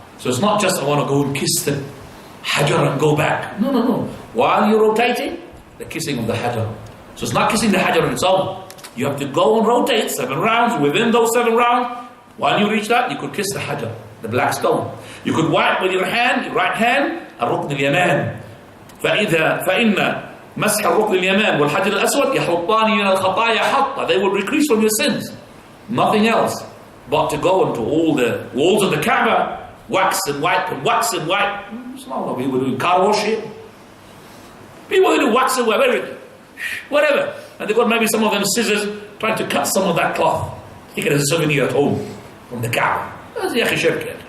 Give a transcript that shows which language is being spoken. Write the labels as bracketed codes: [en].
[en] So it's not just I want to go and kiss the Hajar and go back. No, no, no. While you're rotating, the kissing of the Hajar. So it's not kissing the Hajar on its own. You have to go and rotate 7 rounds. Within those 7 rounds, while you reach that, you could kiss the Hajar, the black stone. You could wipe with your hand, your right hand, الركن اليمان. [ar] فإن مسح الركن اليمان والحجر الأسود يحطان من الخطايا حطا. [en] They will decrease from your sins. Nothing else but to go into all the walls of the Kaaba, wax and wipe and wax and wipe. It's not what people do in car wash here. People who do wax and wipe everything. Whatever. And they've got maybe some of them scissors trying to cut some of that cloth. Take it as a souvenir at home from the Kaaba. That's the Yakhi Shirk.